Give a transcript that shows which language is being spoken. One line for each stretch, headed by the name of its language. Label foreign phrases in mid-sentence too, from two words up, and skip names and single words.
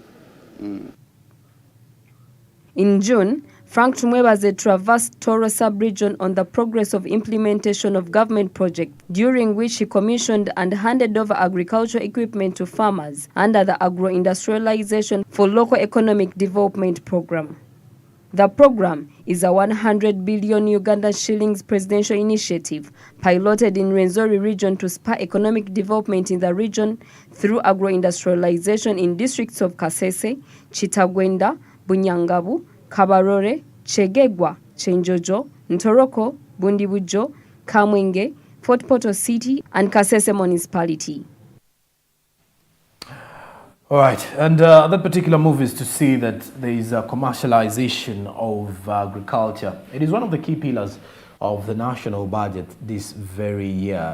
English: In June, Frank Tumwebaze traversed Toro sub-region on the progress of implementation of government projects, during which he commissioned and handed over agricultural equipment to farmers under the Agro-Industrialization for Local Economic Development Program. The program is a 100 billion Ugandan shillings presidential initiative piloted in Rwenzori region to spur economic development in the region through agro-industrialization in districts of Kasese, Chitagwenda, Bunyangabu, Kabarore, Chegegwa, Chenjojo, Ntoroko, Bundibujo, Kamwenge, Fort Portal City, and Kasese municipality. All right, and that particular move is to see that there is a commercialization of agriculture. It is one of the key pillars of the national budget this very year.